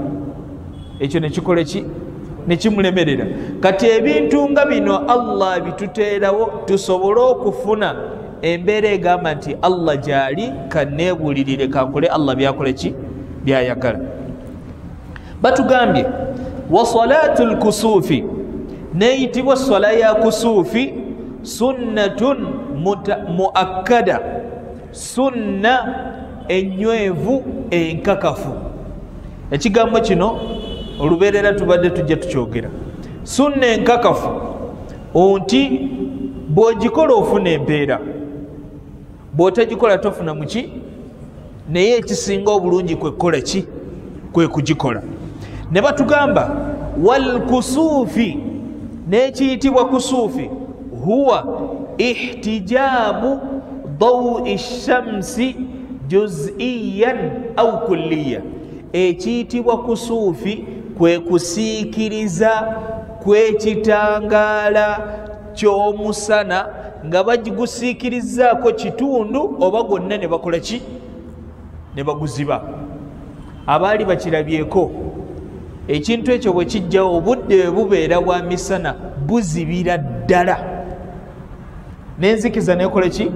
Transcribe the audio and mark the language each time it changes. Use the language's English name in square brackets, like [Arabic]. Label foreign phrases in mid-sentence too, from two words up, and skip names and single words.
[Ganda] Ekyo ne kikola ki? Ne kimulemerera. Kati ebintu nga bino Allah bituteerawo tusobole okufuna embeera egamba nti Allah gy'ali kanneebulirire kankole Allah byakole ki? Byayagala. Batugambye [Arabic] وصلاة الكسوف, [Ganda] neyitibwa sala ya kusufi [Arabic] سنة مؤكدة, [Ganda] sunna enywevu enkakafu. Ekigambo kino olubeerera tubadde tujja tukyogera. Sunna enkakafu onti bw'ogikola ofuna empeera, bw'otagikola tofuna muki? Naye ekisinga obulungi kwe kukola ki? Kwe kugikola. Ne batugamba [Arabic] والكسوف, n'ekiyitibwa الكسوف هو احتجاب ضوء الشمس جزئيا أو كليا. [Ganda] Ekiyitibwa kusuufi kwe kusiikiriza kw'ekitangaala ky'omusana nga bagigusiikirizaako kitundu oba gwonna ne bakola ki? Ne baguziba. Abaali bakirabyeko ekintu ekyo bwe kijjawo obudde bwe bubeera bwa misana buzibira ddala n'enzikiza nekola ki?